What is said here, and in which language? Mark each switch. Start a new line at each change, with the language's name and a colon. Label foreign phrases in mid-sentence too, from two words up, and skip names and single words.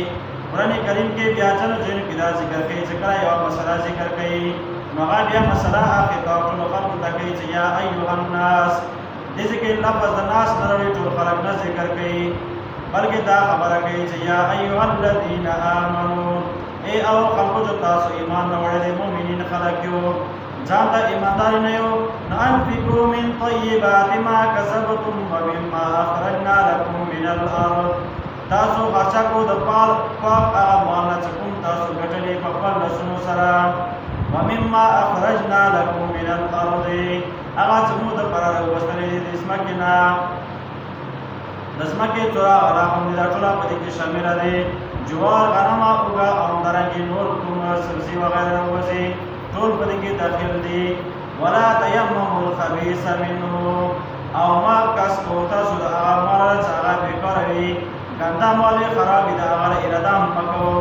Pashto: قرآن کریم کې بیا ځینو ځایونو کې دا ذکر کوي چې کله یوه مسله ذکر کوي نو هغه بیا مسله خطاب ټولو خلکو ته کوي چې
Arabic: یا ایها الناس،
Pashto: دې کې لفظ د ناس نه راوړي ټول خلک نه ذکر کوي بلکې دا خبره کوي چې
Arabic: یا ایها الذین آمنو،
Pashto: ای او خلکو چې تاسو ایمان راوړی دی مؤمنین خلک یو ځان ته ایماندار نه یو نو
Arabic: انفقوا من طیبات ما کسبتم ومما اخرجنا لکم من الارض،
Pashto: تاسو خرچه کړو د پاک هغه مال نه چې کوم تاسو ګټلې په خپل لاسونو سره،
Arabic: ومما اخرجنا لکم من الارض،
Pashto: هغه چې موږ دپاره راوستلې دي د ځمکې نه، د ځمکې توره غله هم دا ټوله په دې کې شامله دی، جوار غنم اوږه او همدارنګې نور کوم سبزي وغیره راوځي ټول په دې کې داخل دي.
Arabic: ولا تیمموا الخبیث منه
Pashto: او ما کس کو تاسو د هغه مال چې هغه بیکاره وي ګنده مال یې خراب وي د هغه اراده مه کوو.